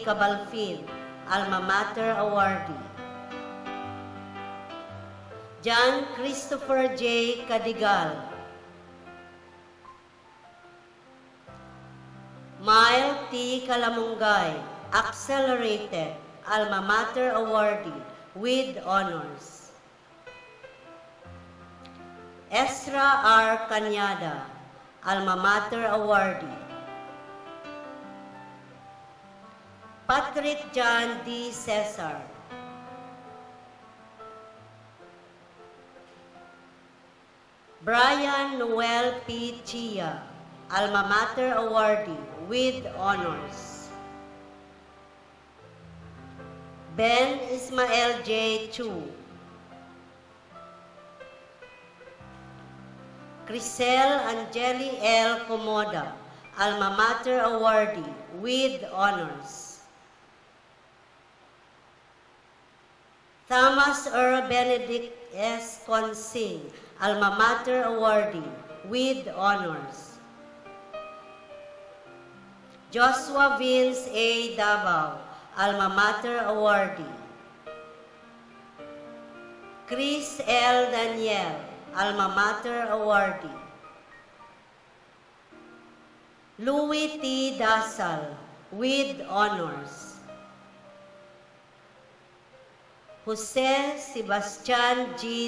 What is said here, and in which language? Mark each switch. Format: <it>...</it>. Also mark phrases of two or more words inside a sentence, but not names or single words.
<en>Cabalfin, Alma Mater Awardee. John Christopher J. Cadigal. Mile T. Calamungay, Accelerated, Alma Mater Awardee with honors. Ezra R. Cañada, Alma Mater Awardee. Patrick John D. Cesar. Brian Noel P. Chia, Alma Mater awardee with honors. Ben Ismael J. Chu. Crisel Angeli L. Comoda, Alma Mater awardee with honors. Thomas Earl Benedict S. Consing, Alma Mater awardee with honors. Joshua Vince A. Davao, Alma Mater awardee. Chris L. Daniel, Alma Mater awardee. Louis T. Dasal, with honors. Jose Sebastian G.</en>